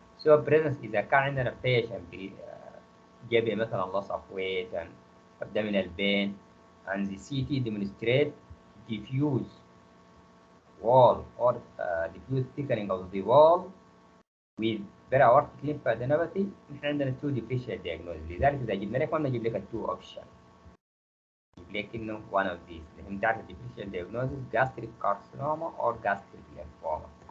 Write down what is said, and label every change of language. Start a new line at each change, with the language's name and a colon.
English: So presence
Arabic: إذا كان عندنا
English: patient
Arabic: جاب مثلا
English: loss of weight and abdominal pain and the CT demonstrate diffuse wall or diffuse thickening of the wall with para-aortic lymphadenopathy.
Arabic: نحن عندنا
English: two differential diagnosis.
Arabic: لذلك إذا جبنا لك ما نجيب لك two option. نجيب لك إنه
English: one of these.
Arabic: لازم تعرف
English: differential diagnosis gastric carcinoma or gastric lymphoma.